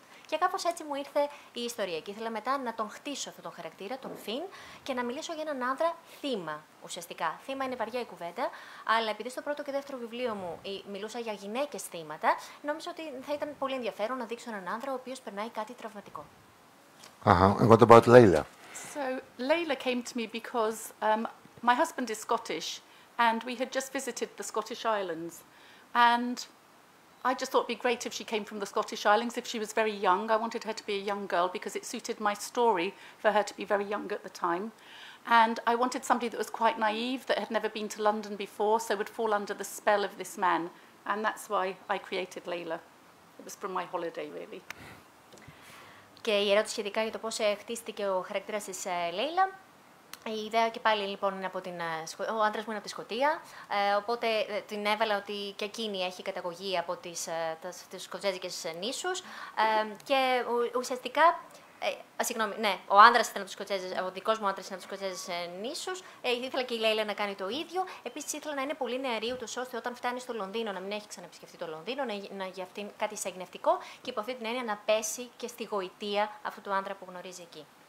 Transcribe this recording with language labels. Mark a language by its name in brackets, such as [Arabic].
[Greek] Και κάπως έτσι μου ήρθε η ιστορία. Και ήθελα μετά να τον χτίσω αυτόν τον χαρακτήρα, τον Φιν, και να μιλήσω για έναν άνδρα θύμα ουσιαστικά. Θύμα είναι βαριά η κουβέντα, αλλά επειδή στο πρώτο και δεύτερο βιβλίο μου μιλούσα για γυναίκες θύματα, νόμιζα ότι θα ήταν πολύ ενδιαφέρον να δείξω έναν άνδρα ο οποίος περνάει κάτι τραυματικό. [English] And what about Layla? So Layla came to me because my husband is Scottish, and we had just visited the Scottish Islands, and I just thought it'd be great if she came from the Scottish Islands, if she was very young. I wanted her to be a young girl because it suited my story for her to be very young at the time. And I wanted somebody that was quite naive, that had never been to London before, so would fall under the spell of this man. And that's why I created Layla. It was from my holiday, really. [Greek] Και η ερώτηση σχετικά για το πώς χτίστηκε ο χαρακτήρας της Λέιλα. Η ιδέα και πάλι λοιπόν είναι από ο άντρας μου είναι από τη Σκωτία, οπότε την έβαλα ότι και εκείνη έχει καταγωγή από τις σκοτσέζικες νήσους και ουσιαστικά, συγγνώμη, ναι, ο άντρας ήταν ο δικός μου άντρας ήταν από τις σκοτσέζες νήσους, ήθελα και η Λέιλα να κάνει το ίδιο, επίσης ήθελα να είναι πολύ νεαρή, ούτως ώστε όταν φτάνει στο Λονδίνο να μην έχει ξαναεπισκεφτεί το Λονδίνο, να για αυτήν κάτι εισαγνευτικό και υπό αυτή την έννοια να πέσει και στη γοητεία αυτού του άντρα που γνωρίζει εκεί.